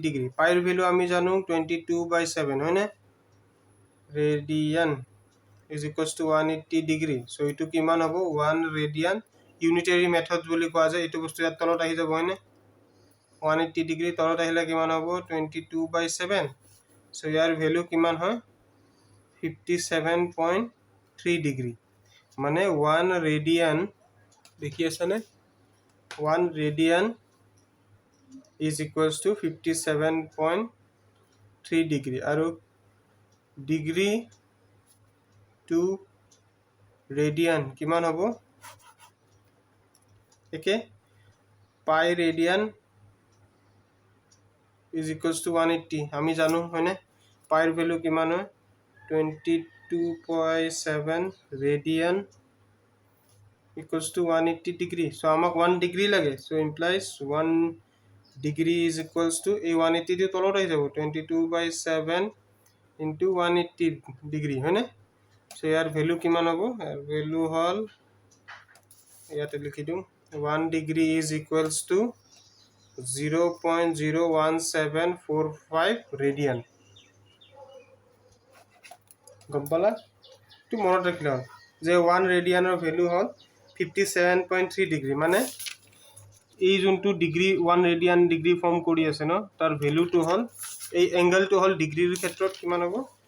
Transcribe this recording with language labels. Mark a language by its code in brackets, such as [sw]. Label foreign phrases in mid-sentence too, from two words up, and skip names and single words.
[as] ডিগ্ৰী পাইৰ ভ্যালু আমি জানো 22/7 হয় নে [en] radian is equals to 180 degree [as] সো এইটো কিমান হ'ব 1 ৰেডিয়ান [en] unitary method [as] বুলি কোৱা যায় এইটো বস্তু ইয়াত তলত আহি যাব হয়নে 180 ডিগ্ৰী তলত আহিলে কিমান হ'ব 22/7 সো ইয়াৰ ভ্যালু কিমান হয় 57.3 ডিগ্ৰী মানে 1 ৰেডিয়ান দেখি আছে নে 1 ৰেডিয়ান [en] is equals to [as] 57.3 degree আৰু ডিগ্ৰী টু ৰেডিয়ান কিমান হ'ব একে পাই ৰেডিয়ান [en] is equals to 180 [as] আমি জানো হয়নে পাইৰ ভ্যালু কিমান হয় 22.7 ৰেডিয়ান [en] equals to 180 degree so [as] আমাক 1 degree লাগে [en] so implies 1 degree is equals to a 180 [as] টো তলত আহি যাব 22/7 [en] into 180 degree [as] হয় নে so ইয়াৰ ভ্যালু কিমান হ'ব ইয়াৰ ভ্যালু হল ইয়াতে লিখি দিম [en] 1 degree is equals to [as] 0.01745 ৰেডিয়ান গম পালা তো মনত ৰাখিলা যে 1 ৰেডিয়ানৰ ভ্যালু হল 57.3 ডিগ্ৰী মানে এই যোনটো ডিগ্ৰী 1 ৰেডিয়ান ডিগ্ৰী ফৰ্ম কৰি আছে ন তাৰ ভ্যালুটো হল এই এংগলটো হল ডিগ্ৰীৰ ক্ষেত্ৰত কিমান হ'ব